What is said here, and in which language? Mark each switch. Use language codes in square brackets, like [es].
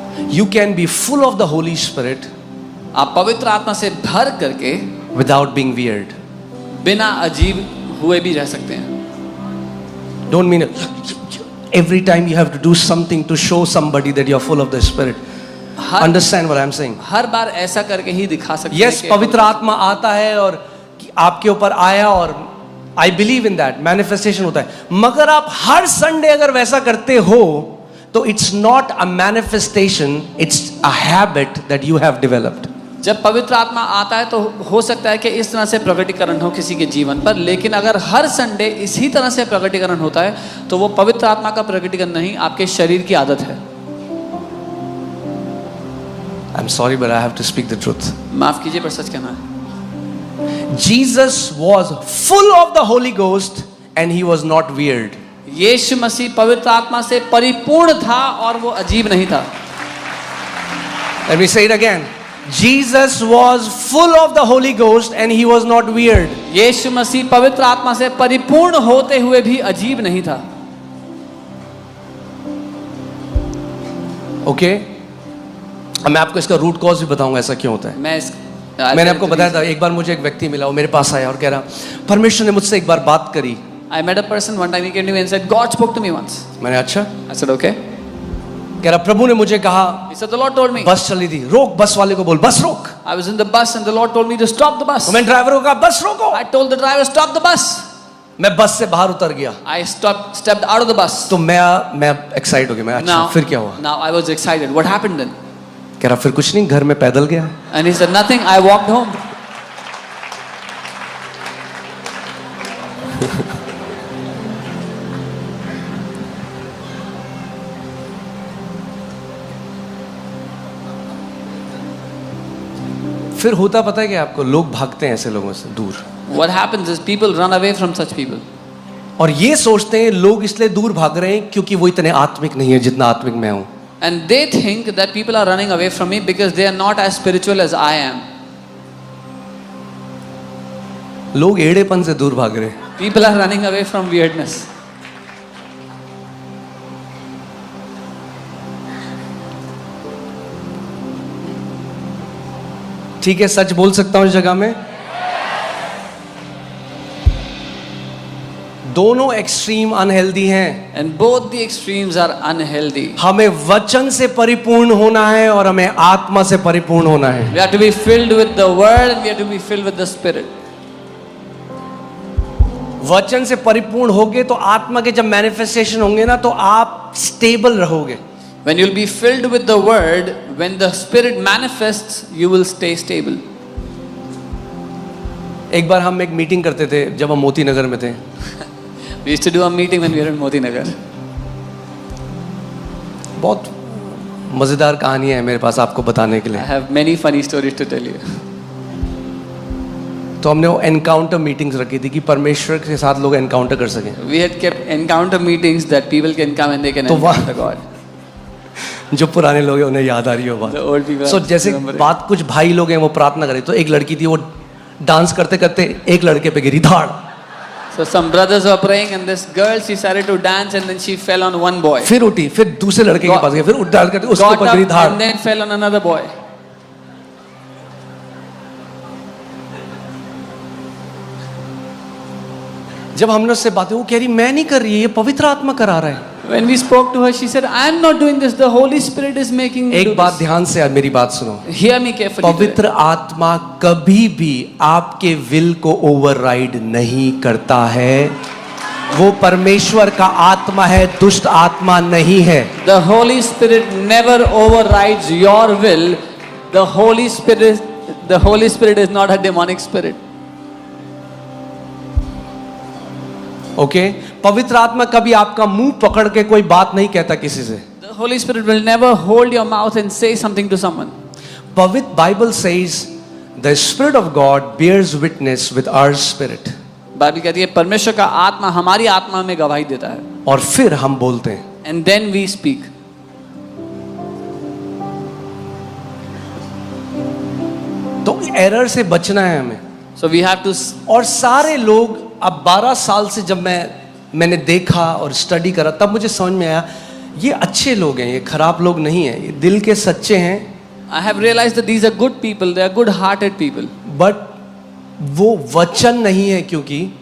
[en] You can be full of the Holy Spirit [hi] आप पवित्र आत्मा से भर करके [en] without being weird. [hi] बिना अजीब हुए भी रह सकते हैं। [en] Don't mean it. Every time you have to do something to show somebody that you are full of the Spirit. Understand what I am saying? [hi] हर बार ऐसा करके ही दिखा सकते [en] Yes, [hi] हैं। पवित्र आत्मा आता है और आपके ऊपर आया, और [en] I believe in that, [hi] manifestation होता है। मगर आप हर संडे अगर वैसा करते हो, तो [en] it's not a manifestation, it's a habit that you have developed. [hi] जब पवित्र आत्मा आता है तो हो सकता है कि इस तरह से प्रकटीकरण हो किसी के जीवन पर, लेकिन अगर हर संडे इसी तरह से प्रकटीकरण होता है तो वो पवित्र आत्मा का प्रकटीकरण नहीं, आपके शरीर की आदत है। [en] I'm sorry, but I have to speak the truth. [hi] माफ कीजिए पर सच कहना है। [en] Jesus was full of the Holy Ghost and he was not weird. [hi] यीशु मसीह पवित्र आत्मा से परिपूर्ण था और वो अजीब नहीं था। [en] Let me say it again. Jesus was full of the Holy Ghost and he was not weird. [hi] यीशु मसीह पवित्र आत्मा से परिपूर्ण होते हुए भी अजीब नहीं था। ओके, मैं आपको इसका रूट कॉज भी बताऊंगा ऐसा क्यों होता है। मैंने आपको बताया था, एक बार मुझे एक व्यक्ति मिला, वो मेरे पास आया और कह रहा, परमेश्वर ने मुझसे एक बार बात करी। [en] I met a person one time, he came to me and said, God spoke to me once. [hi] मैंने अच्छा? [en] I said, okay. [hi] कह रहा, प्रभु ने मुझे कहा, [en] He said, the Lord told me. [hi] बस चली थी, रोक बस वाले को बोल, बस रोक। [en] I was in the bus and the Lord told me to stop the bus. [hi] तो मैं ड्राइवर को कहा, बस रोको। [en] I told the driver, stop the bus. [hi] मैं बस से बाहर उतर गया। [en] I stepped out of the bus. [hi] तो मैं एक्साइट हो गया, मैं अच्छा फिर क्या हुआ? [en] Now I was excited. What happened then? [hi] कह रहा, फिर कुछ नहीं, घर में पैदल गया। [en] And he said, nothing. I walked home. [hi] फिर होता पता है कि आपको, लोग भागते हैं ऐसे लोगों से दूर। [en] What happens is people run away from such people. [hi] और ये सोचते हैं लोग इसलिए दूर भाग रहे हैं क्योंकि वो इतने आत्मिक नहीं है जितना आत्मिक मैं हूं. [en] And they think that people are running away from me because they are not as spiritual as I am. [hi] लोग एड़ेपन से दूर भाग रहे हैं. [en] People are running away from weirdness. [hi] ठीक है, सच बोल सकता हूं इस जगह में. दोनों एक्सट्रीम अनहेल्दी हैं. [en] And both the extremes are unhealthy. [hi] हमें वचन से परिपूर्ण होना है और हमें आत्मा से परिपूर्ण होना है. [en] We have to be filled with the word and we have to be filled with the spirit. [hi] वचन से परिपूर्ण होगे तो आत्मा के जब मैनिफेस्टेशन होंगे ना तो आप स्टेबल रहोगे. [en] When you'll be filled with the word, when the spirit manifests, you will stay stable. [hi] एक बार हम एक मीटिंग करते थे जब हम मोती नगर में थे. [en] We used to do a meeting when we were in Moti Nagar. [hi] बहुत मजेदार कहानियां हैं मेरे पास आपको बताने के [en] I [hi] लिए. [en] have many funny stories to tell you. [hi] तो हमने वो एनकाउंटर मीटिंग्स रखी थी कि परमेश्वर के साथ लोग एनकाउंटर कर सकें. [en] We had kept encounter meetings that people can come and they can [hi] तो [en] encounter God. [hi] जो पुराने लोग हैं उन्हें याद आ रही हो बात. [en] The old people. [hi] सो जैसे बात कुछ भाई लोग हैं वो प्रार्थना करें तो एक लड़की थी वो डांस करते करते एक लड़के पे गिरी धाड़. [en] So some brothers were praying and this girl, she started to dance and then she fell on one boy. [hi] फिर उठी, फिर दूसरे लड़के के पास गई, फिर उठ डाल करके उसके [en] Got [hi] ऊपर गिरी [en] up [hi] धाड़. [en] and then fell on another boy. [hi] जब हमने उससे बातें, वो कह रही मैं नहीं कर रही, ये पवित्र आत्मा करा रहा है. [en] When we spoke to her, she said, I am not doing this. The Holy Spirit is making me do [hi] एक बात [en] this. [hi] ध्यान से मेरी बात सुनो. [en] Hear me carefully. [hi] पवित्र आत्मा कभी भी आपके विल को ओवरराइड नहीं करता है. वो परमेश्वर का आत्मा है, दुष्ट आत्मा नहीं है. [en] The Holy Spirit never overrides your will. The Holy Spirit is not a demonic spirit. [hi] Okay पवित्र आत्मा कभी आपका मुंह पकड़ के कोई बात नहीं कहता किसी से. [en] The Holy Spirit will never hold your mouth and say something to someone. पवित्र Bible says the spirit of God bears witness with our spirit. [hi] Bible कहती है परमेश्वर का आत्मा हमारी आत्मा में गवाही देता है. और फिर हम बोलते हैं. [en] And then we speak. [hi] तो एरर से बचना है हमें. [en] So we have to. [hi] और सारे लोग अब 12 साल से जब मैंने देखा और स्टडी करा तब मुझे समझ में आया ये अच्छे लोग हैं, ये खराब लोग नहीं हैं, ये दिल के सच्चे हैं. [en] I have realized that these are good people. They are good-hearted people. [hi] But वो वचन नहीं है क्योंकि